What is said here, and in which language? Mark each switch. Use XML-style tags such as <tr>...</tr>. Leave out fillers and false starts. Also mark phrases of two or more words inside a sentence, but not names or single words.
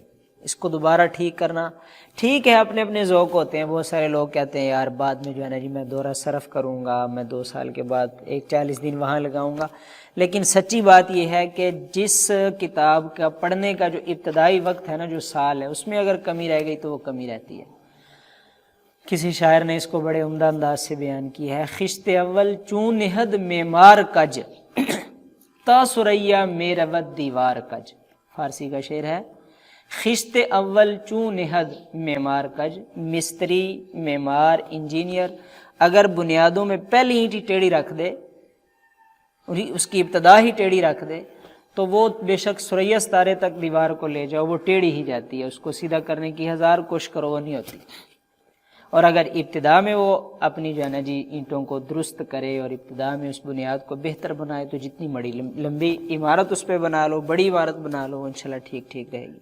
<ur>اس کو دوبارہ ٹھیک کرنا، ٹھیک ہے اپنے اپنے ذوق ہوتے ہیں، بہت سارے لوگ کہتے ہیں یار بعد میں جو ہے نا جی میں دورہ صرف کروں گا، میں 2 سال کے بعد 40 دن وہاں لگاؤں گا، لیکن سچی بات یہ ہے کہ جس کتاب کا پڑھنے کا جو ابتدائی وقت ہے نا، جو سال ہے، اس میں اگر کمی رہ گئی تو وہ کمی رہتی ہے۔ کسی شاعر نے اس کو بڑے عمدہ انداز سے بیان کی ہے،</ur> <fa>خشت اول چون نہد معمار کج، تا سریا میں رود دیوار کج۔</fa> <ur>فارسی کا شعر ہے،</ur> <fa>خشت اول چون نہد معمار کج،</fa> <ur>مستری، معمار، انجینئر اگر بنیادوں میں پہلی اینٹ ٹیڑھی رکھ دے، اس کی ابتدا ہی ٹیڑھی رکھ دے، تو وہ بے شک ثریا ستارے تک دیوار کو لے جاؤ، وہ ٹیڑھی ہی جاتی ہے، اس کو سیدھا کرنے کی 1000 کوشش کرو وہ نہیں ہوتی۔ اور اگر ابتدا میں وہ اپنی جو ہے نا جی اینٹوں کو درست کرے اور ابتدا میں اس بنیاد کو بہتر بنائے تو جتنی بڑی لمبی عمارت اس پہ بنا لو، بڑی عمارت بنا لو، انشاءاللہ ٹھیک رہے گی۔</ur>